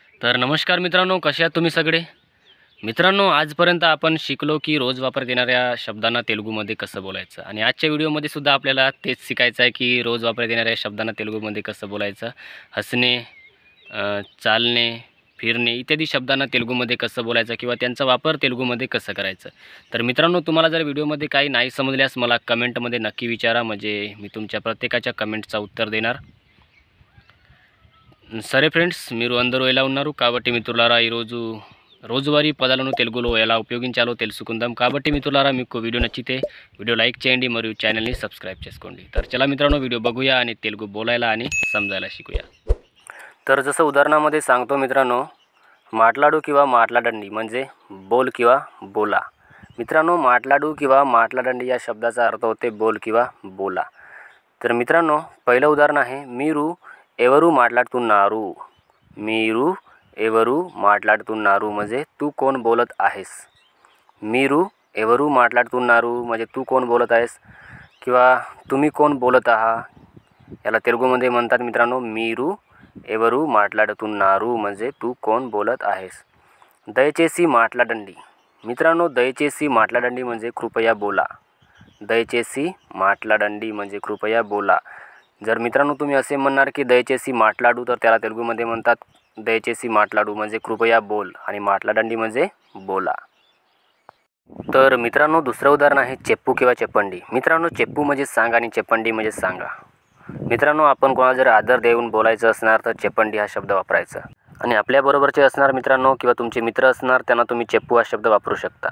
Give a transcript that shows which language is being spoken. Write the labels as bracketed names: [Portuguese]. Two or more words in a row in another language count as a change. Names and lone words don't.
[Marathi] तर नमस्कार मित्रांनो, कसे आहात तुम्ही सगळे? मित्रांनो, आजपर्यंत आपण शिकलो की रोज वापरण्यात येणाऱ्या शब्दांना तेलुगूमध्ये कसं बोलायचं आणि आजच्या व्हिडिओमध्ये सुद्धा आपल्याला तेच शिकायचं आहे की रोज वापरण्यात येणाऱ्या शब्दांना तेलुगूमध्ये कसं बोलायचं. हसणे, चालणे, फिरणे इत्यादी शब्दांना तेलुगूमध्ये कसं बोलायचं किंवा त्यांचा वापर तेलुगूमध्ये कसं करायचं. तर मित्रांनो, तुम्हाला जर व्हिडिओमध्ये काही नाही समजल्यास मला कमेंटमध्ये नक्की विचारा, म्हणजे मी तुमच्या प्रत्येकाच्या कमेंटचा उत्तर देणार. [Telugu] సరే ఫ్రెండ్స్, మీరు అందరూ ఎలా ఉన్నారు? కాబట్టి మిత్రులారా, ఈరోజు రోజువారీ పదాలను తెలుగులో ఎలా ఉపయోగించాలో తెలుసుకుందాం. కాబట్టి మిత్రులారా, మీకు వీడియో నచ్చితే [English] video like [Telugu] చేయండి మరియు [English] channelni subscribe [Telugu] చేసుకోండి. [Marathi] तर चला मित्रांनो, व्हिडिओ बघूया आणि तेलुगू बोलायला आणि समजायला शिकूया. तर जसं उदाहरणामध्ये सांगतो मित्रांनो, माटलाडू किंवा माटलाडंडी म्हणजे बोल किंवा बोला. मित्रांनो, माटलाडू किंवा माटलाडंडी या शब्दाचा अर्थ होते बोल किंवा बोला. तर मित्रांनो, पहिलं उदाहरण आहे, [Telugu] మీరు ఎవరు మాట్లాడుతున్నారు. మీరు ఎవరు మాట్లాడుతున్నారు [Marathi] म्हणजे तू कोण बोलत आहेस. [Telugu] మీరు ఎవరు మాట్లాడుతున్నారు [Marathi] म्हणजे तू कोण बोलत आहेस किंवा तुम्ही कोण बोलत आहात याला तेलुगूमध्ये म्हणतात मित्रांनो [Telugu] మీరు ఎవరు మాట్లాడుతున్నారు [Marathi] म्हणजे तू कोण बोलत आहेस. [Telugu] దయచేసి మాట్లాడండి. मित्रांनो, దయచేసి మాట్లాడండి [Marathi] म्हणजे कृपया बोला. [Telugu] దయచేసి మాట్లాడండి [Marathi] म्हणजे कृपया बोला. जर मित्रांनो तुम्ही असे म्हणणार की [Telugu] దయచేసి మాట్లాడు, [Marathi] तर त्याला तेलुगूमध्ये म्हणतात [Telugu] దయచేసి మాట్లాడు [Marathi] म्हणजे कृपया बोल आणि माटलाडंडी म्हणजे बोला. तर मित्रांनो, दुसरं उदाहरण आहे चेप्पू किंवा चेप्पंडी. मित्रांनो, चेप्पू म्हणजे सांग आणि चेप्पंडी म्हणजे सांगा. मित्रांनो, आपण कोणाला जर आदर देऊन बोलायचं असणार तर चेप्पंडी हा शब्द वापरायचा आणि आपल्याबरोबरचे असणार मित्रांनो किंवा तुमचे मित्र असणार त्यांना तुम्ही चेप्पू हा शब्द वापरू शकता.